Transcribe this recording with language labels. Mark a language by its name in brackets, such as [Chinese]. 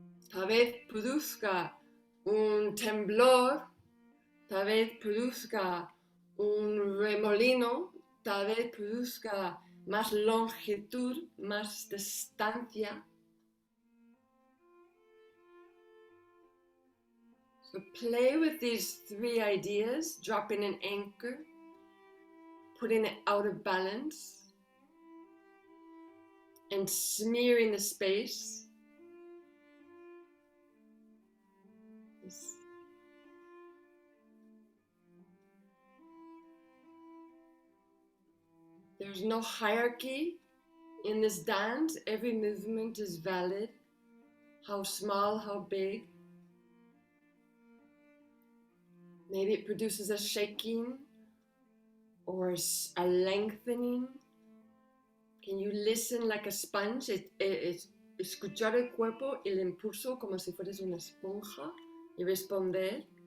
[Spanish] Tal vez produzca un temblor, tal vez produzca un remolino, tal vez produzca más longitud, más distancia. [English] So play with these 3 ideas, dropping an anchor, putting it out of balance, and smearing the space. There's no hierarchy in this dance. Every movement is valid. How small, how big. Maybe it produces a shaking or a lengthening. Can you listen like a sponge? [Spanish] Escuchar el cuerpo, el impulso como si fueras una esponja y responder.